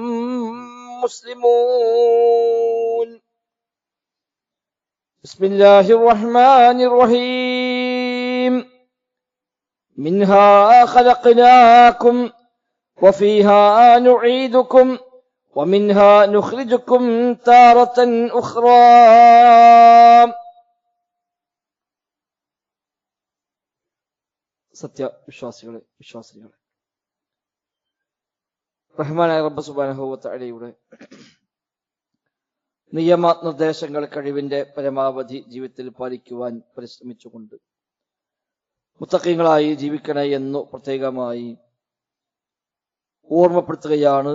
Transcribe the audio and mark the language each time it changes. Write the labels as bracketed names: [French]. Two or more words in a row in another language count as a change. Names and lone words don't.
[Arabic] مسلمون بسم الله الرحمن الرحيم منها خلقناكم وفيها نعيدكم ومنها نخرجكم تارة أخرى [Malayalam] സത്യവിശ്വാസികളെ വിശ്വാസികളെ റഹ്മാനായ റബ്ബ് [Arabic] سبحانه وتعالى [Malayalam] നിയമ നിർദ്ദേശങ്ങൾ കഴിവിന്റെ പരമാവധി ജീവിതത്തിൽ പാലിക്കുവാൻ പരിശ്രമിച്ചുകൊണ്ട് മുത്തഖീങ്ങളായി ജീവിക്കണേ എന്നു പ്രത്യേകമായി ഓർമ്മപ്പെടുത്തുകയാണ്.